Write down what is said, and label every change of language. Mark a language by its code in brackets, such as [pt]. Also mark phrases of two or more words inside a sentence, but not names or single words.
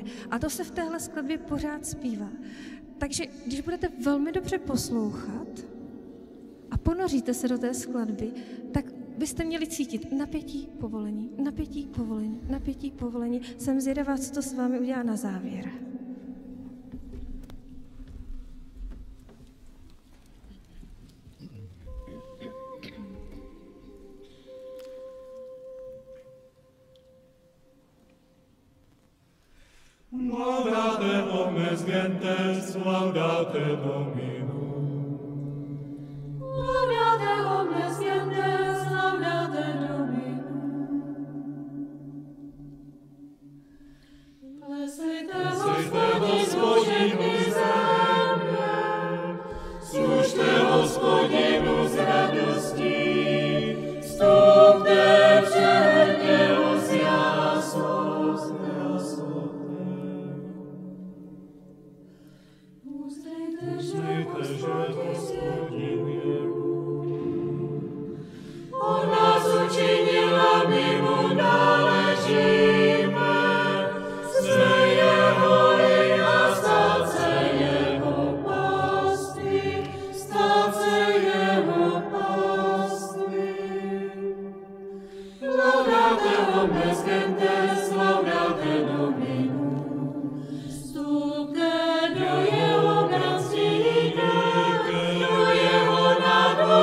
[cs] A to se v téhle skladbě pořád zpívá. Takže když budete velmi dobře poslouchat a ponoříte se do té skladby, tak byste měli cítit napětí, povolení, napětí, povolení, napětí, povolení. Jsem zvědavá, co to s vámi udělá na závěr. [la] Laudate omnes gentes, laudate Dominum. Laudate omnes gentes, laudate Dominum. [cs] Plesejte Hospodinu země, služte Hospodinu s radostí, vstupte před něho s jásou. Uznejte, že Hospodin je Bůh. On nás učinil a my mu náležíme. Jsme jeho lid a stáce jeho paství. Stáce jeho paství. [la] Laudate omnes gentes, laudate Dominum. [cs] Vstupte do jeho bratství, do jeho